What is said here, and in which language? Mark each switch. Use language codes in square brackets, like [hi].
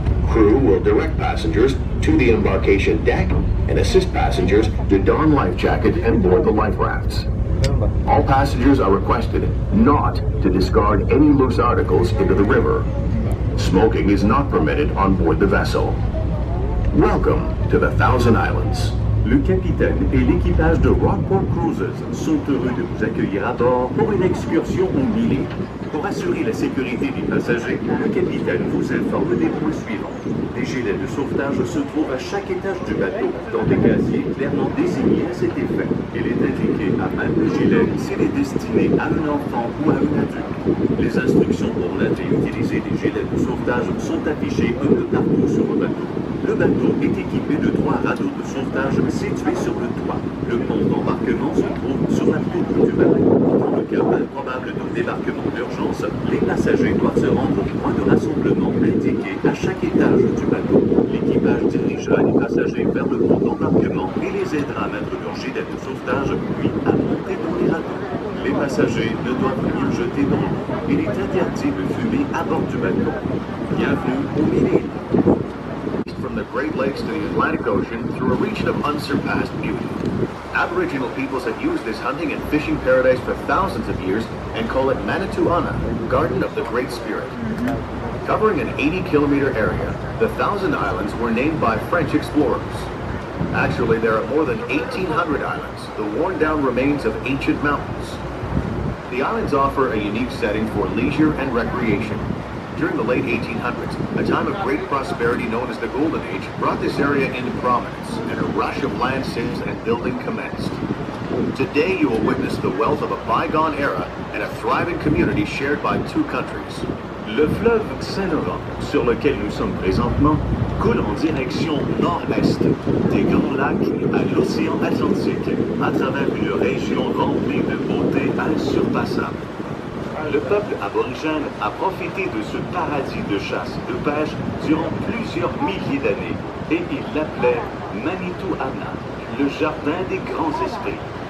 [en] Crew will direct passengers to the embarkation deck and assist passengers to don life jackets and board the life rafts. All passengers are requested not to discard any loose articles into the river. Smoking is not permitted on board the vessel. Welcome to the Thousand Islands. [fr] Le capitaine et l'équipage de Rockport Cruises sont heureux de vous accueillir à bord pour une excursion au Mille. Pour assurer la sécurité des passagers, le capitaine vous informe des points suivants. Des gilets de sauvetage se trouvent à chaque étage du bateau, dans des casiers clairement désignés à cet effet. Il est indiqué à même le gilet s'il est destiné à un enfant ou à un adulte. Les instructions pour nager et utiliser des gilets de sauvetage sont affichées un peu partout sur le bateau. Le bateau est équipé de 3 radeaux de sauvetage situés sur le toit. Le pont d'embarquement se trouve sur la poupe du bateau. Dans le cas improbable d'un débarquement d'urgence, les passagers doivent se rendre au point de rassemblement indiqué à chaque étage du bateau. L'équipage dirigera les passagers vers le pont d'embarquement et les aidera à mettre leur gilet de sauvetage, puis à monter dans les radeaux. Les passagers ne doivent rien jeter dans l'eau. Il est interdit de fumer à bord du bateau. Bienvenue au Mille. [en] From the Great Lakes to the Atlantic Ocean through a region of unsurpassed beauty. Aboriginal peoples have used this hunting and fishing paradise for thousands of years and call it Manitoulin, Garden of the Great Spirit. Covering an 80-kilometer area, the Thousand Islands were named by French explorers. Actually, there are more than 1,800 islands, the worn-down remains of ancient mountains. The islands offer a unique setting for leisure and recreation. During the late 1800s, a time of great prosperity known as the Golden Age brought this area into prominence, and a rush of land sales and building commenced. Today, you will witness the wealth of a bygone era and a thriving community shared by 2 countries. [fr] Le fleuve Saint-Laurent, sur lequel nous sommes présentement, coule en direction nord-est des Grands Lacs à l'océan Atlantique, à travers une région remplie de beauté insurpassable. Le peuple aborigène a profité de ce paradis de chasse et de pêche durant plusieurs milliers d'années et il l'appelait Manitoulin, le jardin des grands esprits.